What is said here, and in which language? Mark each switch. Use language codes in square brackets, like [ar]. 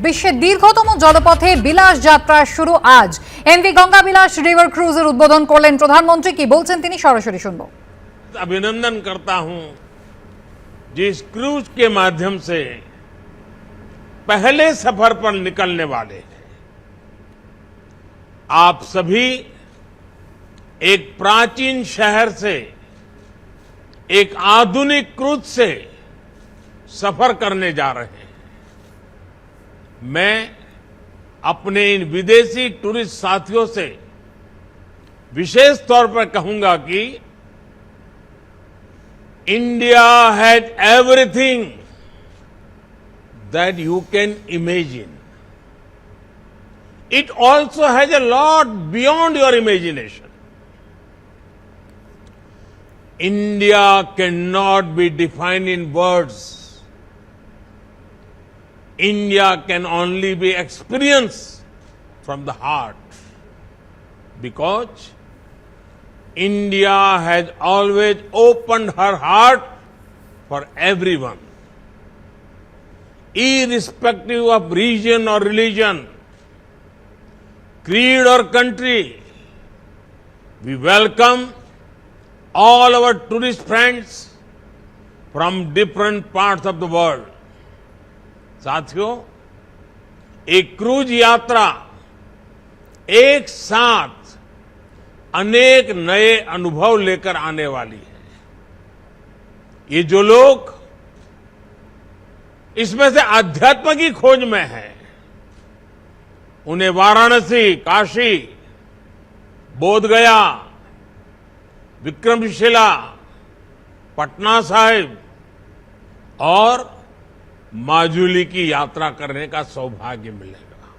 [bn] বিশ্বের দীর্ঘতম জলপথে বিলাস যাত্রা শুরু আজ। এমভি গঙ্গা বিলাস রিভার ক্রুজের উদ্বোধন করলেন প্রধানমন্ত্রী। কি বলছেন তিনি সরাসরি শুনবো। [hi] अभिनंदन करता हूं जिस क्रूज के माध्यम से पहले सफर पर निकलने वाले हैं। आप सभी एक प्राचीन शहर से एक आधुनिक क्रूज से सफर करने जा रहे हैं। मैं अपने इन विदेशी टूरिस्ट साथियों से विशेष तौर पर कहूंगा कि [en] India has everything that you can imagine. It also has a lot beyond your imagination. India cannot be defined in words. India can only be experienced from the heart, because India has always opened her heart for everyone, irrespective of region or religion, creed or country. We welcome all our tourist friends from different parts of the world. [hi] साथियों, एक cruise यात्रा एक साथ अनेक नए अनुभव लेकर आने वाली है। ये जो लोग इसमें से अध्यात्म की खोज में हैं, उन्हें वाराणसी, काशी, बोधगया, विक्रमशिला, पटना साहिब और माजुली की यात्रा करने का सौभाग्य मिलेगा।